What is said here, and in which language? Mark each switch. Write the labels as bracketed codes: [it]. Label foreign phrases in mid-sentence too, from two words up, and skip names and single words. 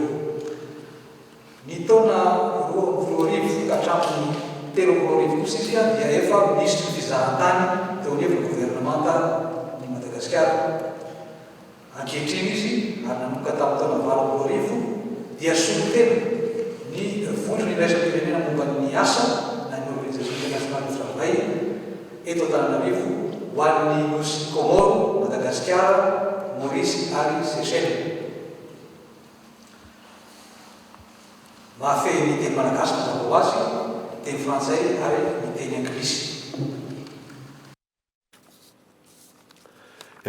[mg] Ny taona 2020 ka hatramin'ny 2023 kosa izy dia efa ministre fizahatany teo anivony gouvernemanta ny Madagasikara. Ankehitriny izy ary nanomboka tamin'ny taona 2020 dia solotena ny vondrony iraisam-pirenena momba ny asa na ny organisation internationale du travail eto Antananarivo ho an'ny nosy Comore, Madagasikara, Maurice ary Seychelles. Mahafehy ny teny malagasy mazava ho azy, teny frantsay ary ny teny anglisy.